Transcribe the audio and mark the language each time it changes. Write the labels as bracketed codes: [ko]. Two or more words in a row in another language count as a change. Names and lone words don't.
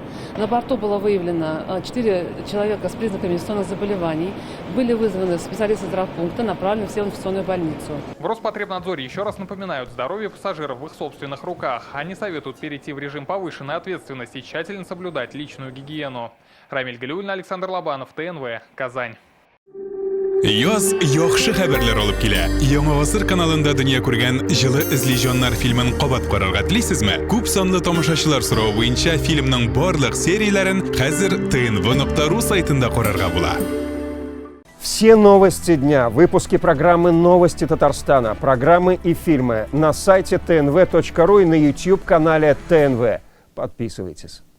[ru] На борту было выявлено 4 человека с признаками инфекционных заболеваний. Были вызваны специалисты здравпункта, направлены все в инфекционную больницу. В Роспотребнадзоре еще раз напоминают, здоровье пассажиров в их собственных руках. Они советуют перейти в режим повышенной ответственности и тщательно соблюдать личную гигиену. Рамиль Галиуллин, Александр Лобанов, ТНВ, Казань. [tt] Яз яхшы хәбәрләр алып килә. Яңа гасыр каналында дөнья күргән җылы эзлиҗаннар фильмын кабат карарга телисезме? Күп санлы тамашачылар соравы буенча фильмның барлык серияләрен хәзер tnv.ru сайтында карарга була. [ru] Все новости дня, выпуски программы «Новости Татарстана», программы и фильмы на сайте tnv.ru и на YouTube-канале ТНВ. Подписывайтесь.